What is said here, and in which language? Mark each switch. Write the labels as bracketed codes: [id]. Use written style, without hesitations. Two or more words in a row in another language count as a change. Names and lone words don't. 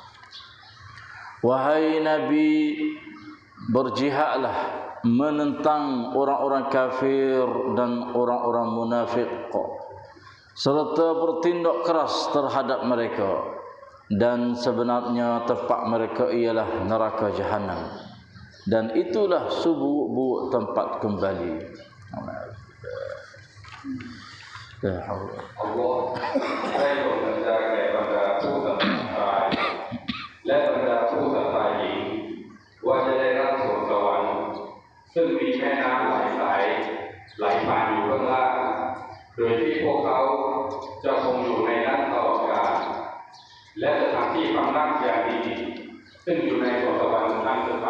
[ms] Wahai Nabi, berjihadlah menentang orang-orang kafir dan orang-orang munafik, serta bertindak keras terhadap mereka, dan sebenarnya tempat mereka ialah neraka Jahannam, dan itulah seburuk-buruk tempat kembali. [th] Allah ได้ทรงบัญชาแก่บรรดาผู้ศรัทธาชายและบรรดาผู้ศรัทธาหญิงว่าจะได้รับสวนสวรรค์ซึ่งมีแม่น้ำหลายสายไหลผ่านอยู่ข้างล่างโด ยที่พวกเขาจะคงอยู่ในนั้นตลอดกาลและสถานที่ความรักอย่างดีซึ่งอยู่ในสวนสวรรค์นั้นสถา